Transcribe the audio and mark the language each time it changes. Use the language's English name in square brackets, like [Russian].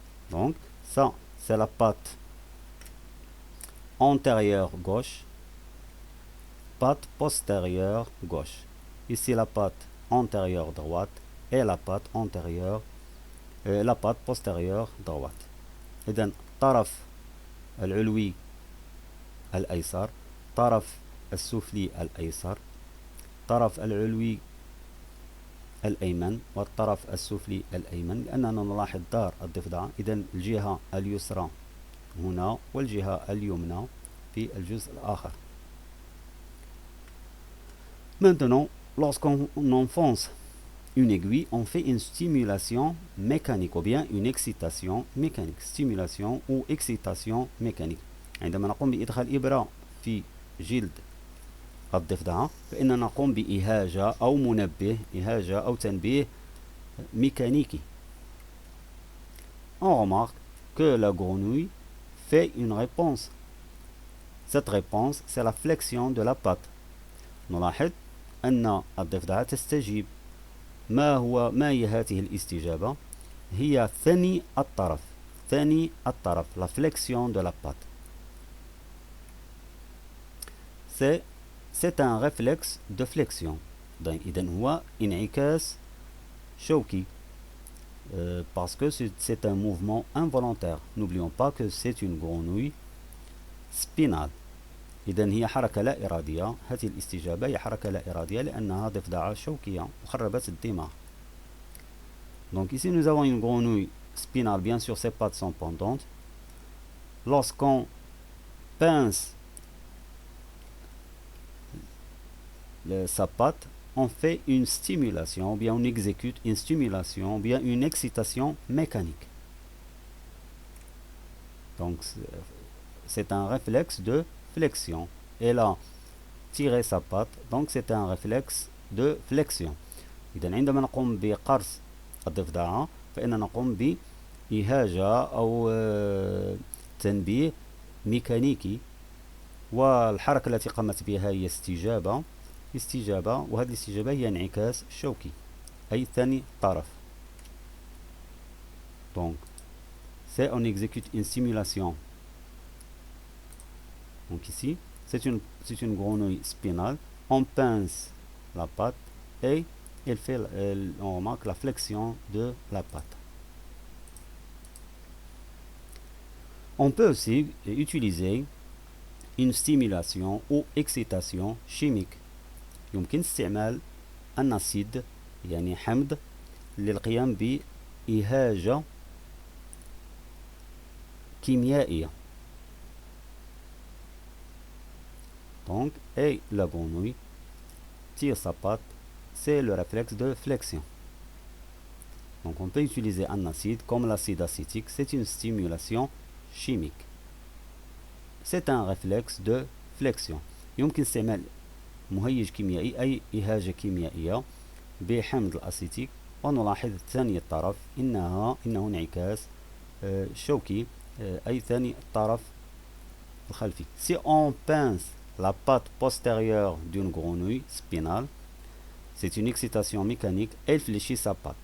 [French] Donc ça c'est la patte antérieure gauche, patte postérieure gauche. Ici la patte antérieure droite et la patte antérieure la patte postérieure droite. [Arabic] إذن طرف العلوي الأيسر، طرف السفلي الأيسر، طرف العلوي الأيمن والطرف السفلي الأيمن، لأننا نلاحظ دار الضفدعة. إذن الجهة اليسرى هنا والجهة اليمنى في الجزء الآخر. [French] Maintenant, lorsqu'on enfonce une aiguille, on fait une stimulation mécanique ou bien une excitation mécanique. Stimulation ou excitation mécanique. [Arabic] عندما نقوم بإدخال إبرة في جلد الضفدعة فإننا نقوم بإهاجة أو منبه، إهاجة أو تنبيه mécanique. [French] On remarque que la grenouille fait une réponse. Cette réponse, c'est la flexion de la patte. [Arabic] نلاحظ أن الضفدعة تستجيب. ما هي هذه الاستجابة؟ هي ثني الطرف، [French] la flexion de la patte. C'est un réflexe de flexion. [Arabic] إذن هو انعكاس شوكي [French] parce que c'est un mouvement involontaire. N'oublions pas que c'est une grenouille spinale. [Arabic] إذن هي حركة لا إرادية. هذه الاستجابة هي حركة لا إرادية لأنها ضفدعة شوكية مخربة الدماغ. [French] Donc ici nous avons une grenouille spinale, bien sûr ses pattes sont pendantes. Lorsqu'on pince sa patte, on fait une stimulation, ou bien on exécute une stimulation, ou bien une excitation mécanique. Donc c'est un réflexe de flexion. Elle a tiré sa patte, donc c'est un réflexe de flexion. [Arabic] إذا عندما نقوم بقرص الضفدعة فإننا نقوم بإهاجة أو تنبيه ميكانيكي، والحركة التي قامت بها هي استجابة، وهذه الاستجابة هي انعكاس شوكي أي ثاني طرف. [French] Donc c'est on exécute une simulation. Donc ici c'est une grenouille spinale, on pince la patte et on remarque la flexion de la patte. On peut aussi utiliser une stimulation ou excitation chimique. [Arabic] يمكن استعمال النسيج يعني حمض للقيام بإهاجة كيميائية. [French] Donc, et la grenouille tire sa patte, c'est le réflexe de flexion. Donc on peut utiliser un acide comme l'acide acétique, c'est une stimulation chimique. C'est un réflexe de flexion. [Arabic] يمكن استعمال مهيج كيميائي أي إهاجة كيميائية بحمض الأسيتيك، ونلاحظ ثاني الطرف إنه انعكاس شوكي أي ثاني الطرف الخلفي. [French] Si on pince la patte postérieure d'une grenouille spinale, c'est une excitation mécanique, elle fléchit sa patte.